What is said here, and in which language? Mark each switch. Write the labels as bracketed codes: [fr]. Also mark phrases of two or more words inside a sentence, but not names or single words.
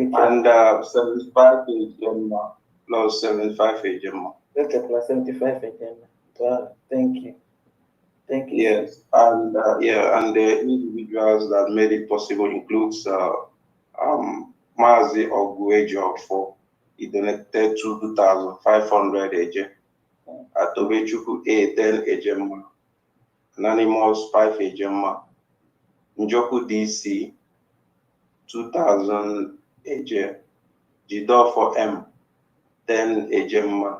[en] And 75 agent plus 75 agent. Okay, plus 75 agent. Wow, thank you. Thank you. Yes, and and the individuals that made it possible includes Mazi Oguejo for he donated 2,500 AJ. Atobechuku A 10 AJ. Anonymous 5 AJ. Njoku DC 2,000 AJ. Jidor for M 10 AJ.